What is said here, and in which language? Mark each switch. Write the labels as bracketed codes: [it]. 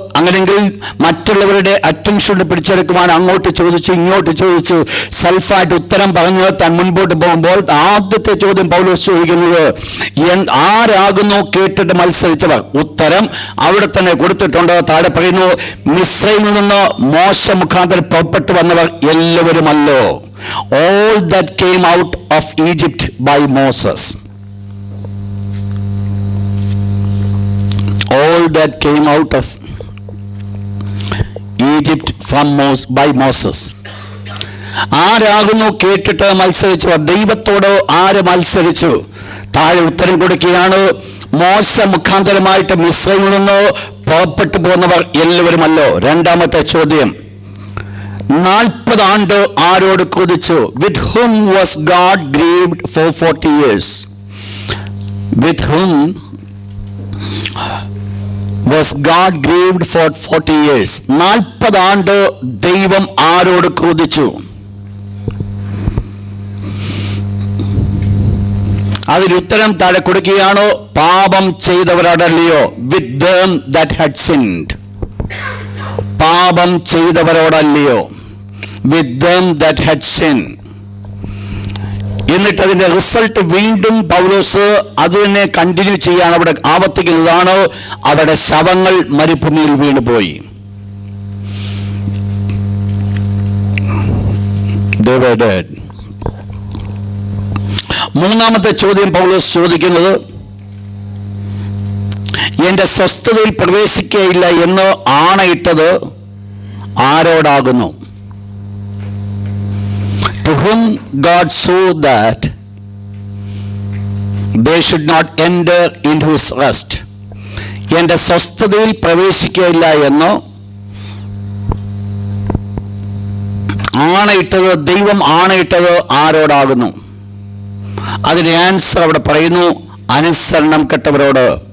[ml] അങ്ങനെയെങ്കിൽ മറ്റുള്ളവരുടെ അറ്റൻഷൻ പിടിച്ചെടുക്കുവാൻ അങ്ങോട്ട് ചോദിച്ചു ഇങ്ങോട്ട് ചോദിച്ചു സെൽഫായിട്ട് ഉത്തരം പറഞ്ഞ് താൻ മുൻപോട്ട് പോകുമ്പോൾ ആദ്യത്തെ ചോദ്യം പൗലോസ് ചോദിക്കുന്നത്, ആരാകുന്നു കേട്ടിട്ട് മത്സരിച്ചവർ? ഉത്തരം അവിടെ തന്നെ കൊടുത്തിട്ടുണ്ട്. താഴെ പറയുന്നു, മിസ്രൈമിൽ നിന്ന് മോശ മുഖാന്തരം പുറപ്പെട്ടു വന്നവർ എല്ലാവരുമല്ലോ. [en] All that came out of Egypt by Moses. All that came out of Egypt by Moses. [ml] ആരാകുന്നു കേട്ടിട്ട് മത്സരിച്ചു? ദൈവത്തോട് ആര് മത്സരിച്ചു? താഴെ ഉത്തരം കൊടുക്കുകയാണ്, മോശ മുഖാന്തരമായിട്ട് മിസ്രൈമിൽ നിന്ന് പുറപ്പെട്ടു പോകുന്നവർ എല്ലാവരുമല്ലോ. രണ്ടാമത്തെ ചോദ്യം, 40 ആണ്ട് ആരോട് കൊതിച്ചു? [en] With whom was God grieved for 40 years? With whom was God grieved for 40 years? [ml] 40 ആണ്ട് ദൈവം ആരോട് കൊതിച്ചു? അതിന് ഉത്തരം താഴെ കൊടുക്കുകയാണ്, പാപം ചെയ്തവരോടല്ലയോ. [en] With them that had sinned. [ml] പാപം ചെയ്തവരോടല്ലയോ. [en] With them that had sinned. [ml] എന്നിട്ട് അതിന്റെ റിസൾട്ട് വീണ്ടും പൗലോസ് അതിനെ കണ്ടിന്യൂ ചെയ്യാണ് അവിടെ ആവർത്തിക്കുന്നതാണ്. അവിടെ ശവങ്ങൾ മരുഭൂമിയിൽ വീണുപോയി. [en] They were dead. [ml] മൂന്നാമത്തെ ചോദ്യം പൗലോസ് ചോദിക്കുന്നത്, എന്റെ സ്വസ്ഥതയിൽ പ്രവേശിക്കുകയില്ല എന്ന് ആണയിട്ടത് ആരോടാകുന്നു? [en] To whom God swore that they should not enter into his rest. [ml] എന്റെ സ്വസ്ഥതയിൽ പ്രവേശിക്കുകയില്ല എന്ന് ആണയിട്ടത്, ദൈവം ആണയിട്ടത് ആരോടാകുന്നു? അതിന് ആൻസർ അവിടെ പറയുന്നു, അനുസരണം കെട്ടവരോട്.